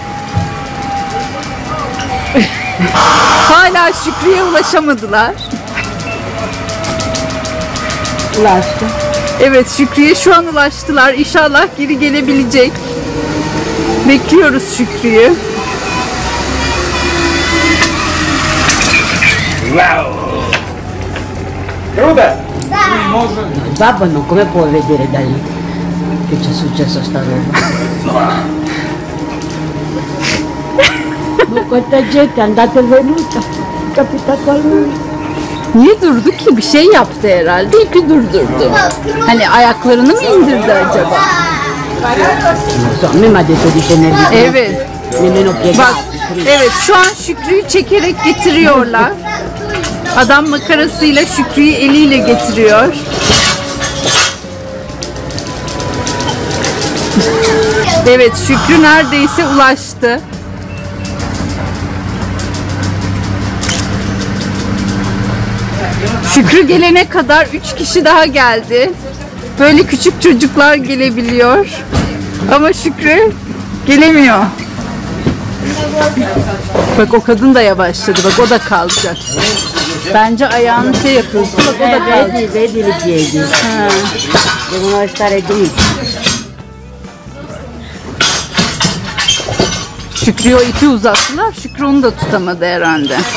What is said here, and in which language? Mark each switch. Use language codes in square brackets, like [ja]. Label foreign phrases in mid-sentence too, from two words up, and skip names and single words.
[tr] Hala Şükrü'ye ulaşamadılar. Ulaştı. Evet, Şükrü'ye şu an ulaştılar. İnşallah geri gelebilecek. Bekliyoruz Şükrü'yü. [it] Babbo non come puoi vedere da lì che c'è successo sta roba? Ma quanta gente è andata e venuta, è capitato a lui. [tr] Niye durdu ki? Bir şey yaptı herhalde. İpi durdurdu. Hani ayaklarını mı indirdi acaba? [it] Non so, a me mi ha detto di tenerli. [tr] Evet. [it] Nemmeno [tr] Bak, [it] piegati. [tr] evet şu an Şükrü'yü çekerek getiriyorlar. Adam makarasıyla Şükrü'yü eliyle getiriyor. Evet, Şükrü neredeyse ulaştı. Şükrü gelene kadar 3 kişi daha geldi. Böyle küçük çocuklar gelebiliyor. Ama Şükrü gelemiyor. Bak o kadın da yavaşladı. Bak o da kalacak. Bence ayağını şey yapıyorsun. Bak o da kalacak. [it] Vedi i piedi. Devono stare dritti. [tr] Şükrü'ye o ipi uzattılar. Şükrü onu da tutamadı herhalde.